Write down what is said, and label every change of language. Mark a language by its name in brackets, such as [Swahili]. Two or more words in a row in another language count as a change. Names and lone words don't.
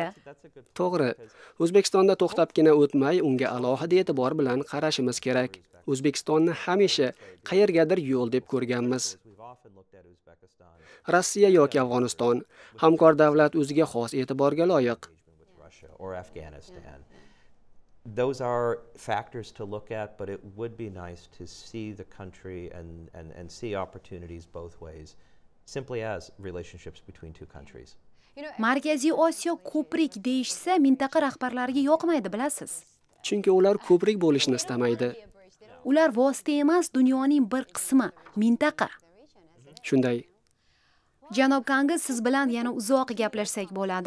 [Uzbek] To'g'ri. O'zbekistonda to'xtabgina o'tmay, unga alohida e'tibor bilan qarashimiz kerak. O'zbekistonni hamisha qayergadir yo'l deb ko'rganmiz. Rossiya yoki Afg'oniston hamkor davlat o'ziga xos e'tiborga loyiq. [English] Those are factors to look at, but it would be nice to see the country and see opportunities both ways, simply as relationships between two countries. [Uzbek] Markaziy Osiyo ko'prik deyishsa, mintaqa rahbarlariga yoqmaydi, bilasiz. Chunki ular ko'prik bo'lishni istamaydi. Ular vosita emas, dunyoning bir qismi, mintaqa. Shunday. Janob Kangas, siz bilan yana uzoq gaplashsak bo'ladi.